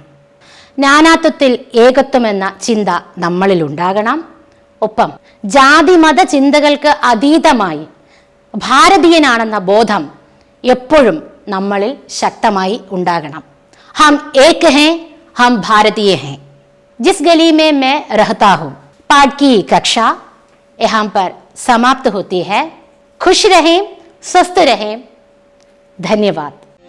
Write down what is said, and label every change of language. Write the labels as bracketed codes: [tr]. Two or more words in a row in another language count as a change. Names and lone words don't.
[ml] നാനാത്വത്തിൽ ഏകത്വം എന്ന ചിന്ത നമ്മളിൽ ഉണ്ടാകണം. ഒപ്പം ജാതി മത ചിന്തകൾക്ക് അതീതമായി ഭാരതീയനാണെന്ന ബോധം എപ്പോഴും നമ്മളിൽ ശക്തമായി ഉണ്ടാകണം. [hi] हम एक हैं, हम भारतीय हैं. जिस गली में मैं रहता हूँ, पाठ की कक्षा यहाँ पर समाप्त होती है. खुश रहें, स्वस्थ रहें. धन्यवाद.